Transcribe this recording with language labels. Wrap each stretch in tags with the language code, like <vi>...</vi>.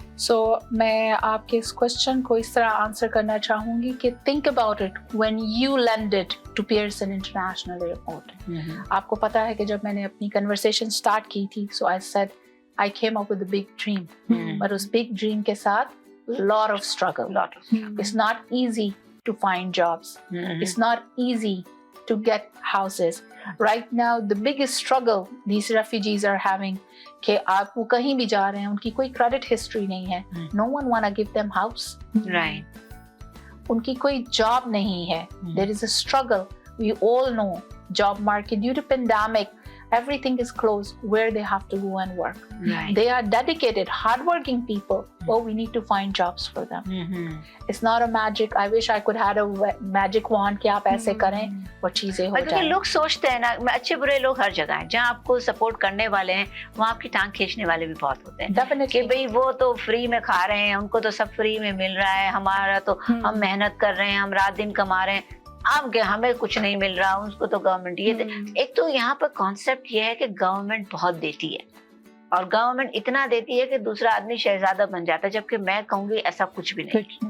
<hi>सो मैं आपके इस क्वेश्चन को इस तरह आंसर करना चाहूँगी कि</hi> <en>Think about it when you landed to Pearson International Airport.</en> <hi>आपको पता है कि जब मैंने अपनी कन्वर्सेशन स्टार्ट की थी,</hi> <en>so I said I came up with a big dream,</en> <hi>but उस big dream के साथ</hi> <en>lot of struggle. It's not easy to find jobs. It's not easy to get houses. Right now, the biggest struggle these refugees are having</en> <hi>कि आप वो कहीं भी जा रहे हैं, उनकी कोई credit history नहीं है.</hi> <en>No one wanna give them house. Right.</en> <hi>उनकी कोई job नहीं है.</hi> <en>There is a struggle. We all know job market due to pandemic. Everything is closed where they have to go and work. Right. They are dedicated, hardworking people, but we need to find jobs for them. It's not a magic. I wish I could have a magic wand</en> <hi>कि आप ऐसे करें वो चीजें हो जाएं. लोग सोचते हैं ना, अच्छे बुरे लोग हर जगह हैं. जहाँ आपको सपोर्ट करने वाले हैं, वहाँ आपकी टांग खींचने वाले भी बहुत होते हैं.</hi> <en>Definitely.</en> <hi>कि भाई वो तो फ्री में खा रहे हैं, उनको तो सब फ्री में मिल रहा है, हमारा तो हम मेहनत कर रहे हैं, हम रात दिन कमा रहे हैं, आप हमें कुछ नहीं मिल रहा, उसको तो गवर्नमेंट ये एक तो यहाँ पर कॉन्सेप्ट ये है कि गवर्नमेंट बहुत देती है और गवर्नमेंट इतना देती है कि दूसरा आदमी शहजादा बन जाता है, जबकि मैं कहूँगी ऐसा कुछ भी नहीं.</hi>